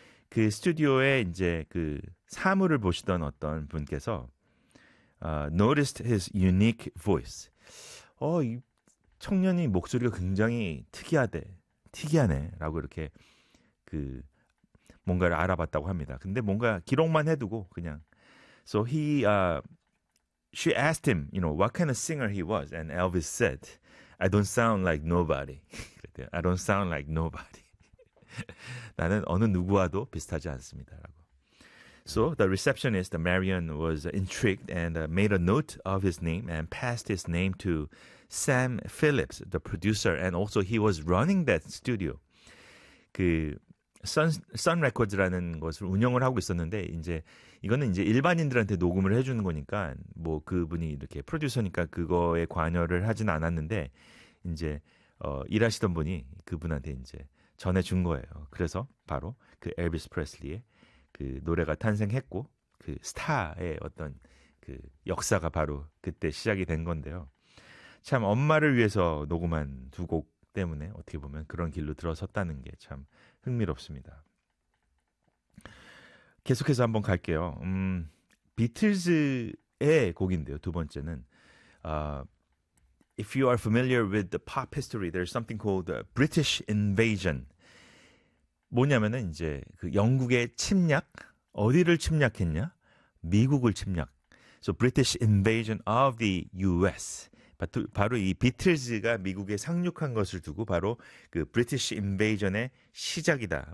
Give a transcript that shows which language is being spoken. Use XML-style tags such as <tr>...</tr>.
<ko>그 스튜디오에 이제 그 사물을 보시던 어떤 분께서</ko> <en>noticed his unique voice.</en> <ko>이 청년이 목소리가 굉장히 특이하대. 특이하네. 라고 이렇게 그 뭔가를 알아봤다고 합니다. 근데 뭔가 기록만 해두고 그냥.</ko> <en>So he, she asked him, you know, what kind of singer he was, and Elvis said, "I don't sound like nobody." I don't sound like nobody.</en> <ko>나는 어느 누구와도 비슷하지 않습니다라고.</ko> <en>So the receptionist, Marion, was intrigued and made a note of his name and passed his name to Sam Phillips, the producer, and also he was running that studio.</en> <ko>그 Sun Records라는 것을 운영을 하고 있었는데, 이제, 이거는 이제 일반인들한테 녹음을 해주는 거니까, 뭐 그분이 이렇게 프로듀서니까 그거에 관여를 하진 않았는데, 이제, 일하시던 분이 그분한테 이제 전해준 거예요. 그래서 바로 그 엘비스 프레슬리의 그 노래가 탄생했고, 그 스타의 어떤 그 역사가 바로 그때 시작이 된 건데요. 참, 엄마를 위해서 녹음한 두 곡, 때문에 어떻게 보면 그런 길로 들어섰다는 게참 흥미롭습니다. 계속해서 한번 갈게요. 비틀즈의 곡인데요. 두 번째는</ko> <en>If you are familiar with the pop history, there's something called the British Invasion.</en> <ko>뭐냐면은 이제 그 영국의 침략, 어디를 침략했냐? 미국을 침략.</ko> <en>So British Invasion of the US.</en> <ko>바로 이 비틀즈가 미국에 상륙한 것을 두고 바로 그 브리티시 인베이전의 시작이다.</ko>